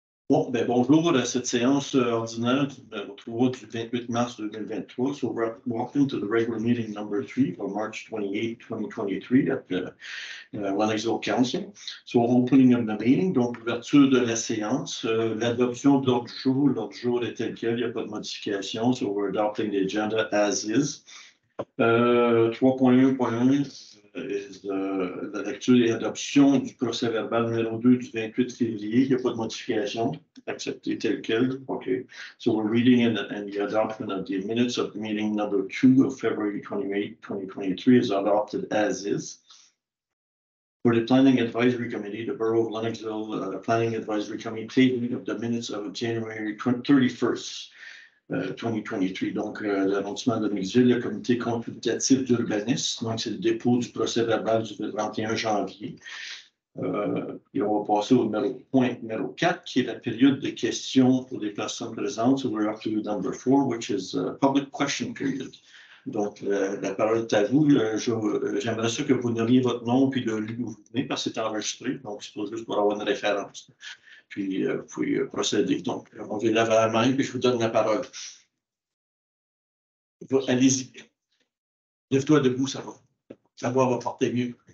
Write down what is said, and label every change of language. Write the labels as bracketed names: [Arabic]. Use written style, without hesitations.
[French] Bon, bonjour à cette séance ordinaire du 28 mars 2023. [English] So welcome to the regular meeting number 3 for March 28, 2023 at the Lennoxville Council. So opening of the meeting, [French] donc ouverture de la séance, l'adoption de l'ordre du jour. L'ordre du jour est tel quel, il n'y a pas de modification. [English] So we're adopting the agenda as is. [French] 3.1.1 est la lecture et adoption du procès verbal numéro 2 du 28 février. Il n'y a pas de modification. Accepté tel quel. OK. [English] So we're reading and the adoption of the minutes of meeting number 2 of February 28, 2023 is adopted as is. For the Planning Advisory Committee, the Borough of Lennoxville Planning Advisory Committee taking of the minutes of January 31st. 2023. [French] Donc, l'arrondissement de Lennoxville, le comité consultatif d'urbanisme. Donc, c'est le dépôt du procès verbal du 21 janvier. Et on va passer au point numéro 4, qui est la période de questions pour les personnes présentes. [English] So we're up to number 4, which is public question period. [French] Donc, la parole est à vous. J'aimerais ça que vous nommiez votre nom puis le lieu où vous venez, parce que c'est enregistré. Donc, c'est pas juste pour avoir une référence. Puis, vous pouvez procéder. Donc, on va lever la main, puis je vous donne la parole. Allez-y. Lève-toi debout, ça va porter mieux.